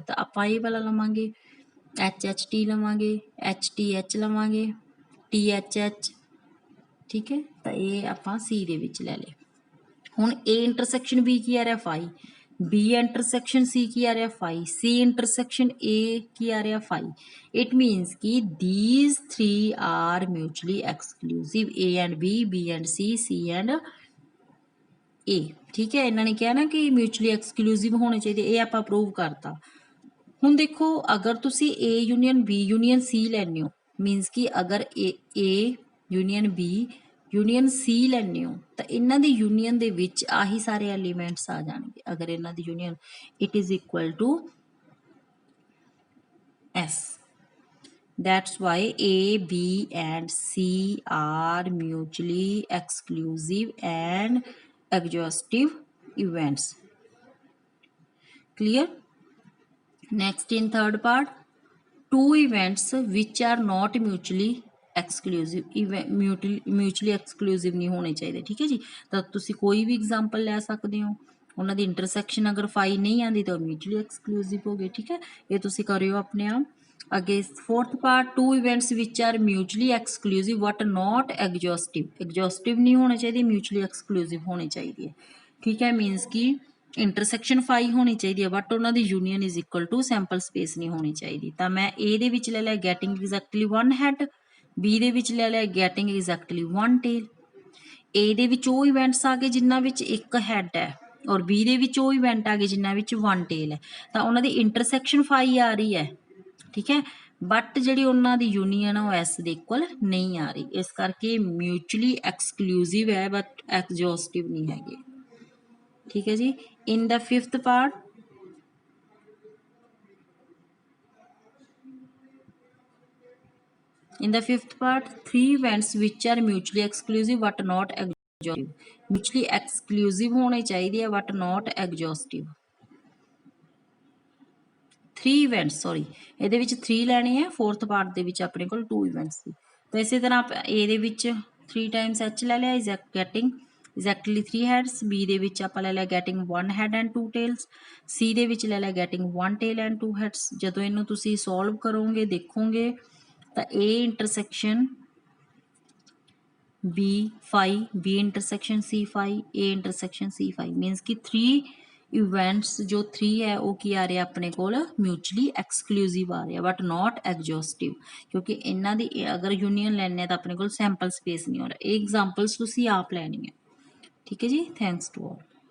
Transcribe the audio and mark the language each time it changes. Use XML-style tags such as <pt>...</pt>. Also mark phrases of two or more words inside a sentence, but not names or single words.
<pa>ਤਾਂ ਆਪਾਂ ਇਹ ਵਾਲਾ ਲਵਾਂਗੇ, HHT ਲਵਾਂਗੇ, HTH ਲਵਾਂਗੇ, THH। ਠੀਕ ਹੈ, ਤਾਂ ਇਹ ਆਪਾਂ C ਦੇ ਵਿੱਚ ਲੈ ਲਏ। ਹੁਣ A ਇੰਟਰਸੈਕਸ਼ਨ B ਕੀ ਆ ਰਿਹਾ? 5, B ਇੰਟਰਸੈਕਸ਼ਨ C ਕੀ ਆ ਰਿਹਾ?</pa> <en>5,</en> <pa>C ਇੰਟਰਸੈਕਸ਼ਨ A ਕੀ ਆ ਰਿਹਾ?</pa> <en>5। it means ਕਿ these 3 are mutually exclusive, A and B, B and C, C and A।</en> <pa>ਠੀਕ ਹੈ, ਇਹਨਾਂ ਨੇ ਕਿਹਾ ਨਾ ਕਿ</pa> <en>mutually exclusive</en> <pa>ਹੋਣੇ ਚਾਹੀਦੇ, ਇਹ ਆਪਾਂ ਪ੍ਰੂਵ ਕਰਤਾ। ਹੁਣ ਦੇਖੋ ਅਗਰ ਤੁਸੀਂ A ਯੂਨੀਅਨ B ਯੂਨੀਅਨ C ਲੈਂਦੇ ਹੋ, ਮੀਨਸ ਕਿ ਅਗਰ A ਯੂਨੀਅਨ B ਯੂਨੀਅਨ C ਲੈਂਦੇ ਹੋ ਤਾਂ ਇਹਨਾਂ ਦੀ ਯੂਨੀਅਨ ਦੇ ਵਿੱਚ ਆਹੀ ਸਾਰੇ ਐਲੀਮੈਂਟਸ ਆ ਜਾਣਗੇ। ਅਗਰ ਇਹਨਾਂ ਦੀ ਯੂਨੀਅਨ</pa> <en>it is equal to S, that's why A, B and C are mutually exclusive and exhaustive events। Clear? Next in third part, two events which are not mutually exclusive mutually exclusive</en> <hi>नहीं होने चाहिए ठीक है जी</hi> <pa>ਤਾਂ ਤੁਸੀਂ ਕੋਈ ਵੀ एग्जांपल ਲੈ ਸਕਦੇ ਹੋ ਉਹਨਾਂ ਦੀ ਇੰਟਰਸੈਕਸ਼ਨ ਅਗਰ ਫਾਈ ਨਹੀਂ ਆਂਦੀ ਤਾਂ</pa> <en>mutually exclusive</en> <pa>ਹੋ ਗਏ ਠੀਕ ਹੈ ਇਹ ਤੁਸੀਂ ਕਰਿਓ ਆਪਣੇ ਆਪ ਅੱਗੇ</pa> <en>fourth part two events which are mutually exclusive but not exhaustive</en> <hi>नहीं होने चाहिए</hi> <en>mutually exclusive</en> <hi>होने चाहिए ठीक है मीन्स कि</hi> <pa>ਇੰਟਰਸੈਕਸ਼ਨ ਫਾਈ ਹੋਣੀ ਚਾਹੀਦੀ ਹੈ ਬਟ ਉਹਨਾਂ ਦੀ ਯੂਨੀਅਨ</pa> <en>is equal to sample space</en> <pa>ਨਹੀਂ ਹੋਣੀ ਚਾਹੀਦੀ ਤਾਂ ਮੈਂ ਏ ਦੇ ਵਿੱਚ ਲੈ ਲਿਆ</pa> <en>getting exactly one head</en> <pa>ਬੀ ਦੇ ਵਿੱਚ ਲੈ ਲਿਆ</pa> <en>getting exactly one tail</en> <pa>ਏ ਦੇ ਵਿੱਚ ਉਹ ਇਵੈਂਟਸ ਆ ਗਏ ਜਿਨ੍ਹਾਂ ਵਿੱਚ ਇੱਕ ਹੈਡ ਹੈ ਔਰ ਬੀ ਦੇ ਵਿੱਚ ਉਹ ਇਵੈਂਟ ਆ ਗਏ ਜਿਨ੍ਹਾਂ ਵਿੱਚ</pa> <en>one tail</en> <pa>ਹੈ ਤਾਂ ਉਹਨਾਂ ਦੀ ਇੰਟਰਸੈਕਸ਼ਨ ਫਾਈ ਆ ਰਹੀ ਹੈ ਠੀਕ ਹੈ ਬਟ ਜਿਹੜੀ ਉਹਨਾਂ ਦੀ ਯੂਨੀਅਨ ਆ ਉਹ ਐਸ ਦੇ ਇਕੁਅਲ ਨਹੀਂ ਆ ਰਹੀ ਇਸ ਕਰਕੇ</pa> <en>mutually exclusive</en> <pa>ਹੈ</pa> <en>but exhaustive</en> <pa>ਨਹੀਂ ਹੈਗੇ</pa> <hi>ठीक है जी</hi> <en>in the fifth part three events which are mutually exclusive but not exhaustive mutually exclusive</en> <hi>होने चाहिए</hi> <en>but not exhaustive three events sorry ਇਹਦੇ</en> <pa>ਵਿੱਚ 3 ਲੈਣੇ ਹੈ</pa> <en>fourth part</en> <pa>ਦੇ ਵਿੱਚ ਆਪਣੇ ਕੋਲ 2 ਇਵੈਂਟਸ ਸੀ ਤਾਂ ਇਸੇ ਤਰ੍ਹਾਂ ਆਪ A ਦੇ ਵਿੱਚ 3 ਟਾਈਮਸ H ਲੈ ਲਿਆ</pa> <en>is getting exactly 3 heads</en> <pa>B ਦੇ ਵਿੱਚ ਆਪਾਂ ਲੈ ਲਿਆ</pa> <en>getting 1 head and 2 tails</en> <pa>C ਦੇ ਵਿੱਚ ਲੈ ਲਿਆ</pa> <en>getting 1 tail and 2 heads</en> <pa>ਜਦੋਂ ਇਹਨੂੰ ਤੁਸੀਂ ਸੋਲਵ ਕਰੋਗੇ ਦੇਖੋਗੇ ਤਾਂ A ਇੰਟਰਸੈਕਸ਼ਨ B phi B ਇੰਟਰਸੈਕਸ਼ਨ C phi A ਇੰਟਰਸੈਕਸ਼ਨ C phi ਮੀਨਸ ਕਿ 3 ਇਵੈਂਟਸ ਜੋ 3 ਹੈ ਉਹ ਕੀ ਆ ਰਿਹਾ ਆਪਣੇ ਕੋਲ</pa> <en>mutually exclusive</en> <pa>ਆ ਰਿਹਾ</pa> <en>but not exhaustive</en> <pa>ਕਿਉਂਕਿ ਇਹਨਾਂ ਦੀ ਅਗਰ ਯੂਨੀਅਨ ਲੈਣੇ ਤਾਂ ਆਪਣੇ ਕੋਲ</pa> <en>sample space</en> <pa>ਨਹੀਂ ਹੋ ਰਿਹਾ ਇਹ ਐਗਜ਼ਾਮਪਲਸ ਤੁਸੀਂ ਆਪ ਲੈਣੀ ਹੈ</pa> <hi>ठीक है जी</hi> <en>thanks to all</en>